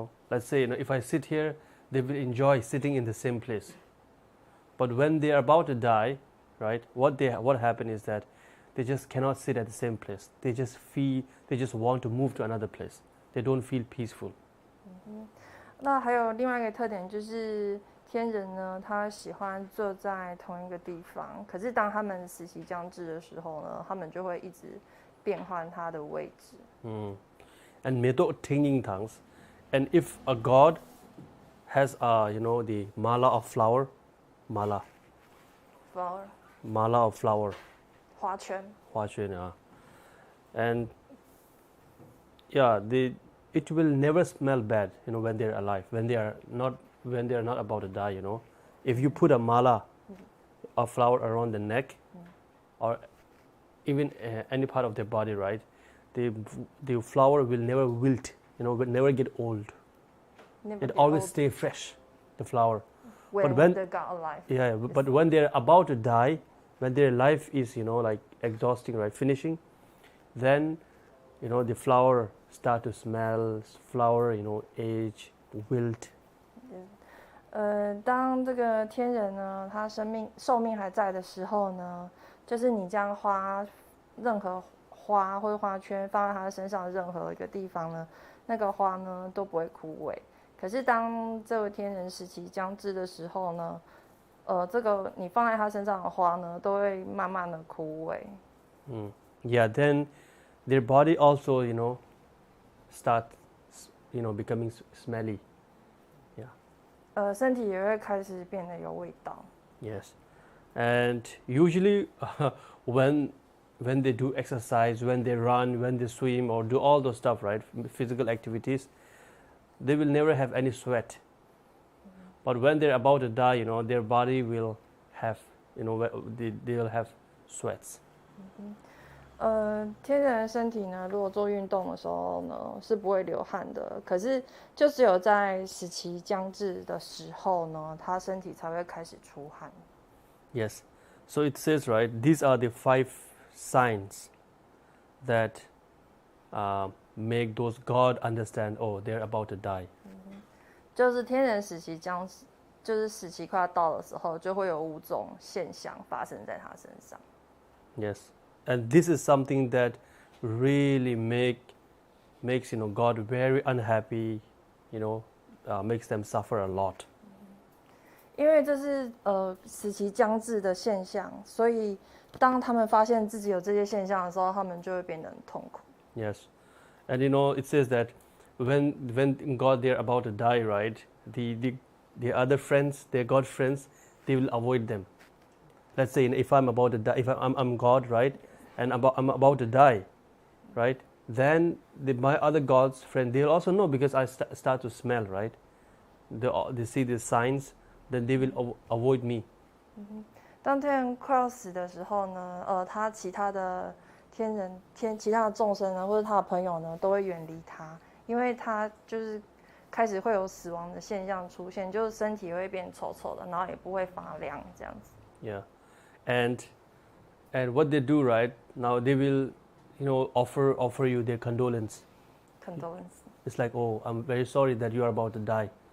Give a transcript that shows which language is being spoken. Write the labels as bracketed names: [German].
[English] Let's say, if I sit here, they will enjoy sitting in the same place. But when they are about to die, right, what happen is that they just cannot sit at the same place. They just want to move to another place. They don't feel peaceful. [Chinese] 那还有另外一个特点就是天人呢，他喜欢坐在同一个地方。可是当他们死期将至的时候呢，他们就会一直变换他的位置。 And meto tinging tongues. [English] And if a god has the mala of flower, mala of flower, [Chinese] 花圈 [English] yeah. And yeah, it will never smell bad, when they're alive, when they are not about to die, If you put a mala of flower around the neck, or even any part of their body, right, the flower will never wilt, will never get old. It always stay fresh, the flower. When they got alive. Yeah, but when they're about to die, when their life is, like exhausting, right, finishing, then, the flower start to smell, flower, age, wilt. [Chinese] 当这个天人呢，他寿命还在的时候呢，就是你将任何花或花圈放在他身上的任何一个地方呢，那个花呢都不会枯萎。可是当这个天人时期将至的时候呢，这个你放在他身上的花呢，都会慢慢的枯萎。 [English] Yeah, then their body also, start, becoming smelly. Yeah. [Chinese] 身体也会开始变得有味道。 [English] Yes, and usually when they do exercise, when they run, when they swim, or do all those stuff, right, physical activities, they will never have any sweat. But when they're about to die, their body will have, they will have sweats. [Chinese] 天人身体呢，如果做运动的时候呢，是不会流汗的。可是就只有在死期将至的时候呢，他身体才会开始出汗。 [English] Yes, so it says, right, these are the 5 signs that make those God understand, oh, they're about to die. [Chinese] 就是天人死期就是死期快要到的时候，就会有5种现象发生在他身上。 [English] Yes, and this is something that really makes God very unhappy, makes them suffer a lot. [Chinese] 因为这是死期将至的现象，所以当他们发现自己有这些现象的时候，他们就会变得很痛苦。 [English] Yes, and it says that when God they're about to die, right? The other friends, their God friends, they will avoid them. Let's say if I'm about to die, if I'm God, right, and I'm about to die, right? Then my other God's friend, they'll also know because I start to smell, right? They see the signs, then they will avoid me. [Chinese] 当天人快要死的时候呢，他其他的其他的众生呢，或者他的朋友呢，都会远离他，因为他就是开始会有死亡的现象出现，就是身体会变丑丑的，然后也不会发亮这样子。 [English] Yeah, and what they do, right? Now they will, offer you their condolence. Condolence. It's like, oh, I'm very sorry that you are about to die.